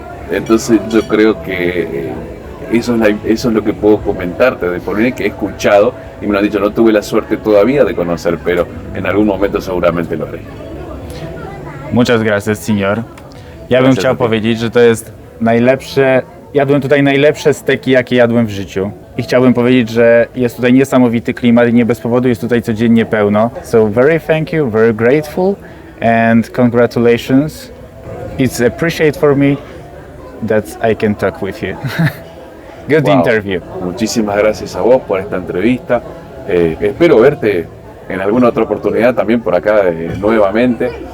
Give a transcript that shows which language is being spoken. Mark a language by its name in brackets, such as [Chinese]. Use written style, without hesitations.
[Spanish] Entonces yo creo que eso es lo que puedo comentarte de Polonia, que he escuchado y me lo han dicho. No tuve la suerte todavía de conocer, pero en algún momento seguramente lo haré. Muchas gracias, senior. [Polish] Ja bym [Spanish] Gracias [Polish] chciał [Spanish] a ti. [Polish] powiedzieć, że to jest najlepsze, jadłem tutaj najlepsze steki, jakie jadłem w życiu. I chciałbym powiedzieć, że jest tutaj niesamowity klimat i nie bez powodu jest tutaj codziennie pełno. [English] So very thank you, very grateful and congratulations. It's appreciate for me that I can talk with you. Good Wow. interview. [Spanish] Muchísimas gracias a vos por esta entrevista. Espero verte en alguna otra oportunidad también por acá nuevamente.